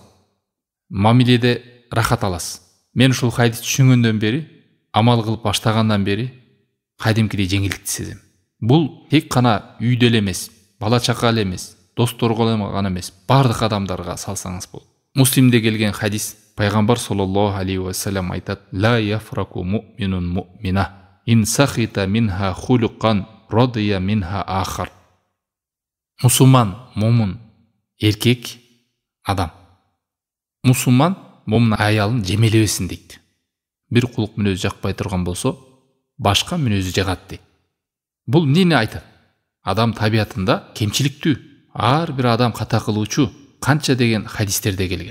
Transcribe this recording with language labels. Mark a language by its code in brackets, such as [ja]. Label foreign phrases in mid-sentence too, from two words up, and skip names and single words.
[ky] Мамиледе рахат аласыз. Мен ушул хадисти түшүнгөндөн бери, амал кылып баштагандан бери кадимкидей жеңилдикти сезем. Бул тек гана үйдө эле эмес, бала чака эле эмес, досторго гана эмес, бардык адамдарга салсаңыз болот. Муслимде келген хадис, пайгамбар [ar] صلى الله عليه وسلم айтат: "لا يفرك مؤمن مؤمنة إن سخط منها خلقا رضي منها آخر." [ky] Мусулман, момун эркек адам. Мусулман момун аялын жемелебесин дейт. Бир кулук мүнөзү жакпай турган болсо, башка мүнөзү жагат дейт. Бул эмнени айтат? Адам табиятында кемчиликтүү, ар бир адам ката кылуучу, канча деген хадистерде келген.